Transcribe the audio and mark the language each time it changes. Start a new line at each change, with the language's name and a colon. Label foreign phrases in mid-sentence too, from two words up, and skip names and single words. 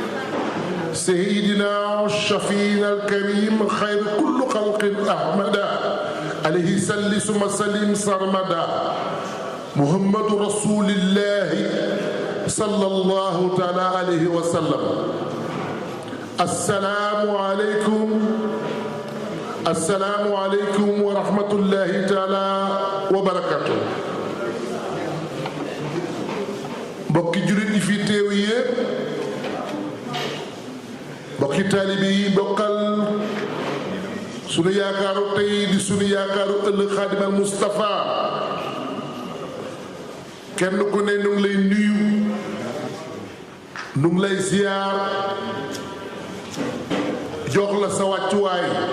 Arabic: سيدنا والشفيع الكريم خير كل خلق أحمد عليه صل ثم سلم سرمدا محمد رسول الله صلى الله تعالى عليه وسلم. السلام عليكم ورحمة الله تعالى وبركاته.
Wolof: mbokki jullit yi fi teew yépp, mbokki taalibe yi bokkal sunu yaakaaru tey di sunu yaakaaru ëllëg Xaadimal Mustafa, kenn ku ne nu ngi lay nuyu, nu ngi lay ziyaar, jox la sa wàccuwaay.